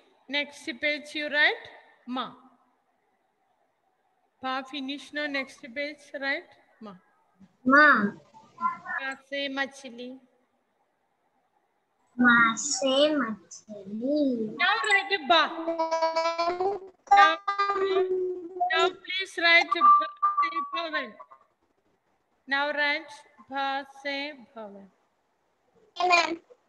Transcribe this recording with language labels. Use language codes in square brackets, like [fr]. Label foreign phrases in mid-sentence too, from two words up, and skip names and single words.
[en] Next page you write ma. Bha finish no next page write ma. Ma. [hi] म से मछली. म से मछली. [en] Now write ba. Now please write [hi] भ से भवन. [en] Now write [hi] भ से भवन. [en] Ma'am.